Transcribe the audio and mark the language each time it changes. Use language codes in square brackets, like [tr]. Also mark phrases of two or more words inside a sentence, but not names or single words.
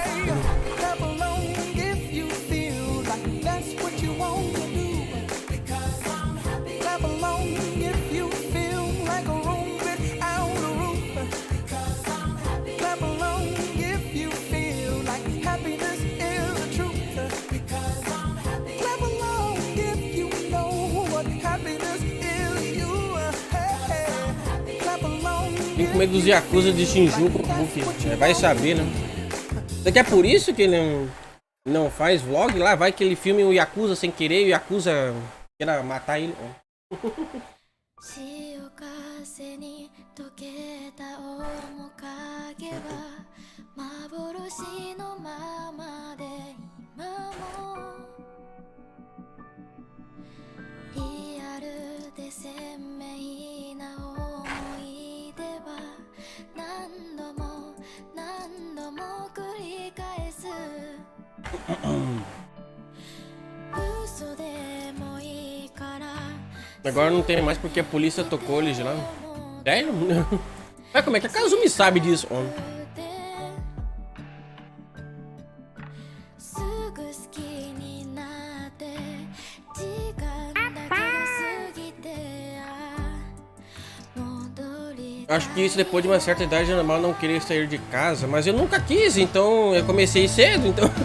[pt] Tem com medo dos Yakuza de Shinjuku, porque vai saber, né? Será que é por isso que ele não faz vlog lá? Vai que ele filme o Yakuza sem querer e o Yakuza queira matar ele. [ja] 潮風に溶けた面影は幻のままで今もリアルで鮮明な思い出は何度も何度も繰り返す嘘でもいいから [pt] Agora não tem mais porque a polícia tocou eles lá. Sério? Mas como é que a Kazumi sabe disso? Acho que isso depois de uma certa idade é normal não querer sair de casa, mas eu nunca quis, então eu comecei cedo, então.